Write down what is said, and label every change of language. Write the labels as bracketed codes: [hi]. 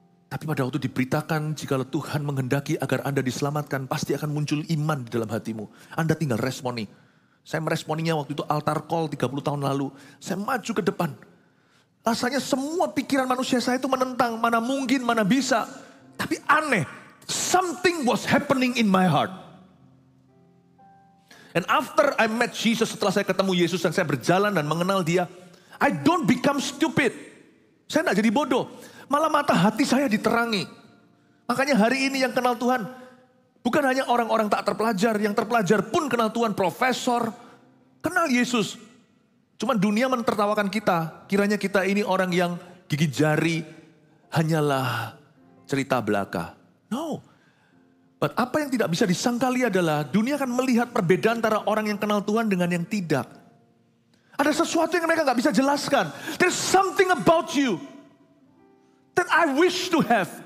[id] Tapi pada waktu diberitakan, jikalau Tuhan menghendaki agar Anda diselamatkan, pasti akan muncul iman di dalam hatimu. Anda tinggal responi. Saya meresponinya waktu itu altar call 30 tahun lalu. Saya maju ke depan. Rasanya semua pikiran manusia saya itu menentang, mana mungkin, mana bisa. Tapi aneh, [en] something was happening in my heart. And after I met Jesus, [id] setelah saya ketemu Yesus dan saya berjalan dan mengenal dia, [en] I don't become stupid. [id] Saya tidak jadi bodoh. Malah mata hati saya diterangi. Makanya hari ini yang kenal Tuhan, bukan hanya orang-orang tak terpelajar, yang terpelajar pun kenal Tuhan, profesor, kenal Yesus. Cuma dunia menertawakan kita, kiranya kita ini orang yang gigi jari, hanyalah cerita belaka. No. But apa yang tidak bisa disangkali adalah dunia akan melihat perbedaan antara orang yang kenal Tuhan dengan yang tidak. Ada sesuatu yang mereka gak bisa jelaskan. [en] There's something about you that I wish to have.